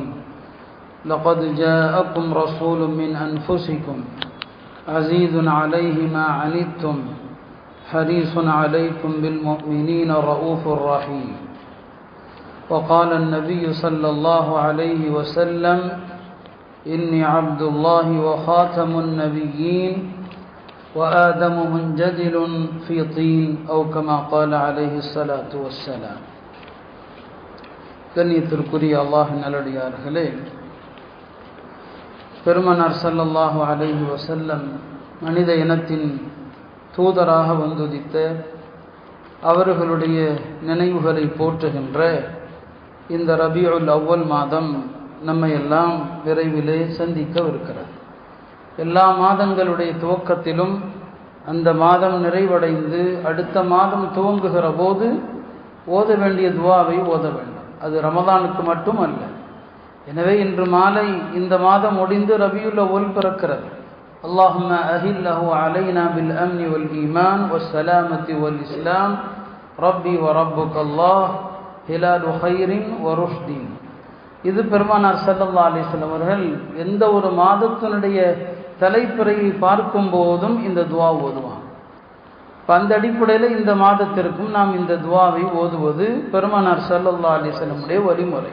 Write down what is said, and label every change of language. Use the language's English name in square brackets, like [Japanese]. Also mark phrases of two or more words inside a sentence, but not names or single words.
[Arabic] لقد جاءكم رسول من أنفسكم عزيز عليه ما عنتم حريص عليكم بالمؤمنين رؤوف رحيم. وقال النبي صلى الله عليه وسلم إني عبد الله وخاتم النبيين وآدم منجدل في طين أو كما قال عليه الصلاة والسلام. [Tamil] கண்ணியத்திற்குரிய அல்லாஹ்வின் நல்லடியார்களே, பெருமானார் [Arabic] صلى الله عليه وسلم [Tamil] மனித இனத்தின் தூதராக வந்துதித்த அவர்களுடைய நினைவுகளை போற்றுகின்ற இந்த ரபியுல் அவ்வல் மாதம் நம்மை எல்லாம் விரைவிலே சந்திக்கவிருக்கிறது. எல்லா மாதங்களுடைய துவக்கத்திலும் அந்த மாதம் நிறைவடைந்து அடுத்த மாதம் துவங்குகிற போது ஓத வேண்டிய துவாவை ஓத வேண்டும். அது ரமதானுக்கு மட்டும் அல்ல. எனவே இன்று மாலை இந்த மாதம் முடிந்து ரபியுல் அவ்வல் பிறக்கிறது. [Arabic] اللهم أهله علينا بالأمن والإيمان والسلامة والإسلام ربي وربك الله هلال خير ورشد. [Tamil] இது பெருமானார் [Arabic] صلى الله عليه وسلم [Tamil] அவர்கள் எந்த ஒரு மாதத்தினுடைய தலைப்பிறையை பார்க்கும் போதும் இந்த துவா ஓதுவாங்க. அந்த அடிப்படையில் இந்த மாதத்திற்கும் நாம் இந்த துவாவை ஓதுவது பெருமானார் [Arabic] صلى الله عليه [Tamil] வஸல்லமுடைய வழிமுறை.